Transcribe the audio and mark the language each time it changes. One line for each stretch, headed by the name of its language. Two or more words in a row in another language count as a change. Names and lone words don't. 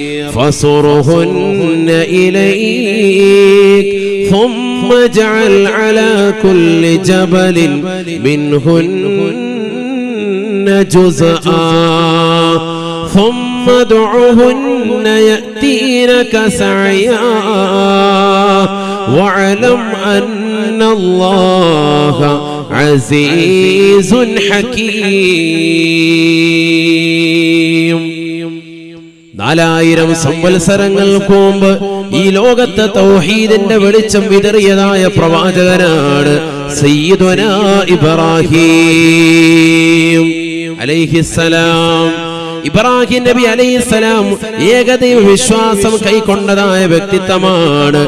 Arabic: فصرهن إليك ثم اجعل على كل جبل منهن جزءا ثم ادعهن يأتينك سعيا واعلم أن الله عزيز حكيم.
Malayalam: 4000 സംവത്സരങ്ങൾക്ക് മുമ്പ് ഈ ലോകത്തെ തൗഹീദിന്റെ വെളിച്ചം വിതറിയതായ പ്രവാചകനാണ് സയ്യിദുനാ ഇബ്രാഹിം അലൈഹിസ്സലാം. ഇബ്രാഹിം നബി അലൈഹിസ്സലാം ഏകദൈവ വിശ്വാസം കൈക്കൊണ്ടതായ വ്യക്തിത്വമാണ്.